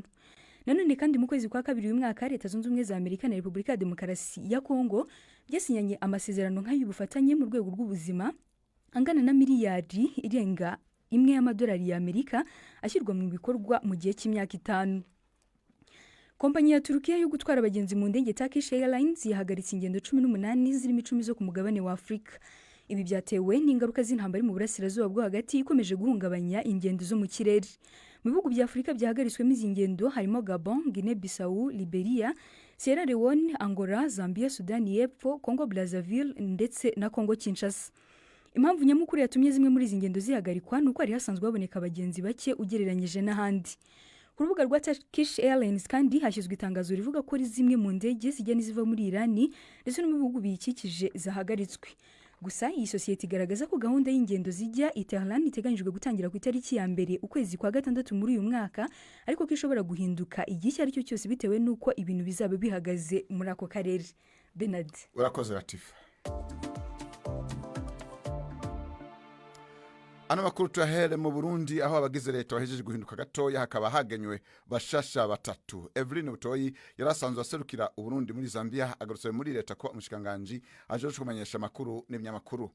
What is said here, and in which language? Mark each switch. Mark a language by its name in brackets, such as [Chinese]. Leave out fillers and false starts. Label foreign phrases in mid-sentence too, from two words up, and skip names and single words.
[Kinyarwanda] Nanone kandi mu kwezi kwa kabiri uyu mwaka Leta Zunze Ubumwe za Amerika na Repubulika ya Demokarasi ya Kongo byasinyanye amasezerano nk'ay'ubufatanye mu rwego rw'ubuzima angana na miliyari irenga 1 y'amadolari ya Amerika ashyirwa mu bikorwa mu gihe cy'imyaka 5. Kompanyi ya Turukiya yo gutwara abagenzi mu ndege Turkish Airlines yahagaritse ingendo 18 zirimo 10 zo ku mugabane wa Afrika. Ibi byatewe n'ingaruka z'intambara mu burasirazuba bwo hagati ikomeje guhungabanya ingendo zo mu kirere. Mu bihugu bya Afrika byahagaritswemo izi ngendo harimo Gabon, Guinea Bissau, Liberia, Sierra Leone, Angola, Zambia, Sudani y'Epfo, Congo Brazzaville ndetse na Congo Kinshasa. Impamvu nyamukuru yatumye zimwe muri izi ngendo zihagarikwa nuko ari hasanzwe baboneka abagenzi bake ugereranyije n'ahandi. Ku rubuga rwa Turkish Airlines kandi hashyizwe itangazo rivuga ko zimwe mu ndege zijya n'iziva muri Irani ndetse no mu bihugu biyikikije zahagaritswe. Gusa iyi sosiyete igaragaza ko gahunda y'ingendo zijya Tehran iteganyijwe gutangira ku itariki ya mbere ukwezi kwa gatandatu muri uyu mwaka, ariko ko ishobora guhinduka igihe ari cyo cyose bitewe nuko ibintu bizaba bihagaze muri ako karere. Bernard, [Rundi] urakoze Latifa. Ano makuru tuyahere mu Burundi aho abagize leta bahejeje guhinduka gatoya hakaba hagenywe bashasha batatu. Evelyn Butoyi yarasanzwe aserukira Uburundi muri Zambia agarutse muri leta ko umushikiranganji aje kumenyesha makuru n'ibinyamakuru.